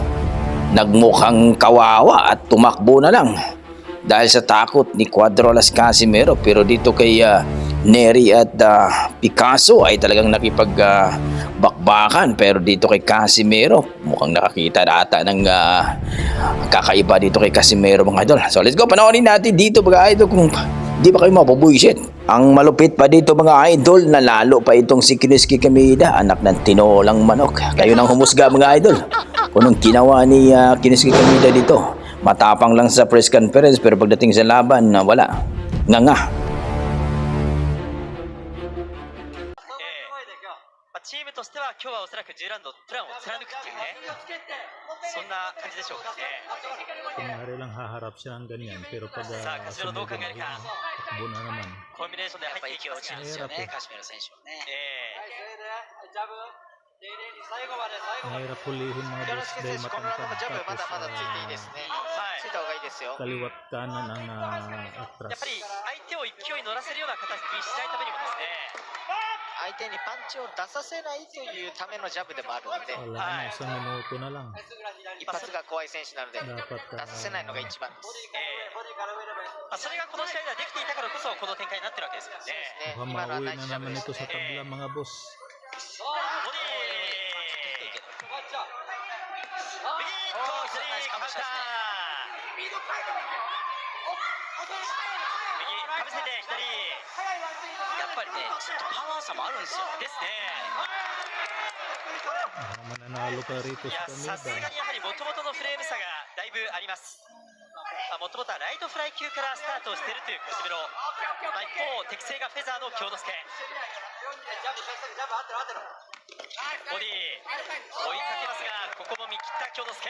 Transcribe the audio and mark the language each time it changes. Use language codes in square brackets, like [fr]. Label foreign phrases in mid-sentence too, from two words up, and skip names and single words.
[tl] Nagmukhang kawawa at tumakbo na lang dahil sa takot ni Cuadro Alas Casimero. Pero dito kay Neri at Picasso ay talagang nakipagbakbakan, pero dito kay Casimero mukhang nakakita na ata ng kakaiba dito kay Casimero mga idol. [en] So let's go, [tl] panoorin natin dito mga idol kung di ba kayo mapabuisit. Ang malupit pa dito mga idol, na lalo pa itong si Kuniski Kamida, anak ng tinolang manok. Kayo nang humusga mga idol kung anong ginawa ni Kuniski Kamida dito. Matapang lang sa press conference, pero pagdating sa laban, wala. Nga. [ja] チームとしては今日はおそらく10ラウンドプランを貫くっていうね、そんな感じでしょうかね。 [tl] Kunwari lang haharap siya ng ganyan, pero pag [ja] さあ、カシメロどう考えるか。 [tl] takbo na naman. [ja] コンビネーションで入っていきますから。カシメロ選手はね。 [tl] Mahirap hulihin mga boss dahil [ja] このラウンドもジャブまだまだついていい [tl] matangkad [ja] ですね。はいついた方がいいですよ。 [tl] kaliwat kanan ang [ja] やっ [tl] atras. [ja] ぱり相手を勢いに乗らせるような形にしないためにもですね、相手にパンチを出させないというためのジャブでもあるので、 [tl] Wala na, isang minuto na lang. [ja] 一発が怖い選手なので [tl] Dapat [ja] 出させないのが一番です。それがこの試合ではできていたからこそこの展開になってるわけですよね。 [tl] mukhang [ja] 今のは [tl] mauwi [ja] ナイ [tl] na [ja] スジャブ [tl] naman [ja] です [tl] ito sa [ja] ね。 [tl] tabla mga boss. [ja] ボディー、右と左かました。右かぶせて左。やっぱりね、ちょっとパワー差もあるんですよ。ですね。 [tl] Mananalo ka rito [ja] いや、 [tl] sa [ja] さすが [tl] Kamida. [ja] にやはり元々のフレーム差がだいぶあります。もともとはライトフライ級からスタートをしているというカシメロ。一方、適正がフェザーの京之介。ボディ追いかけますが、ここも見切った京之介。